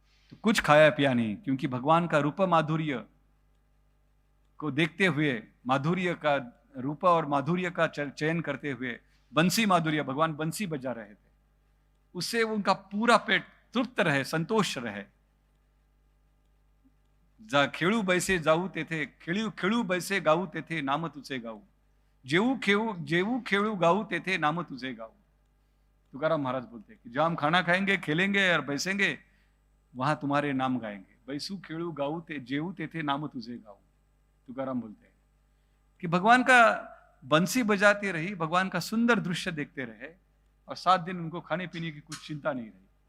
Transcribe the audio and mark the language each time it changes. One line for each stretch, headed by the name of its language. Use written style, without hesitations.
Hindi: तो कुछ खाया पिया नहीं, क्योंकि भगवान का रूप माधुर्य को देखते हुए, माधुर्य का रूप और माधुर्य का चयन करते हुए, बंसी माधुर्य, भगवान बंसी बजा रहे थे, उससे उनका पूरा पेट तृप्त रहे, संतोष रहे।
Marathi: खेळू बैसे जाऊ तेथे, खेळू बैसे गाऊ तेथे, नाम तुझे गाऊ, जेऊ खेळू गाऊ तेथे, नाम तुझे गाऊ।
Hindi: तुकाराम महाराज बोलते कि जब हम खाना खाएंगे, खेलेंगे और बैसेंगे, वहां तुम्हारे नाम गाएंगे।
Marathi: बैसू खेळू गाऊ ते जेऊ तेथे, नाम तुझे गाऊ।
Hindi: तुकाराम बोलते हैं कि भगवान का बंसी बजाते रही, भगवान का सुंदर दृश्य देखते रहे, और 7 दिन उनको खाने पीने की कुछ चिंता नहीं रही।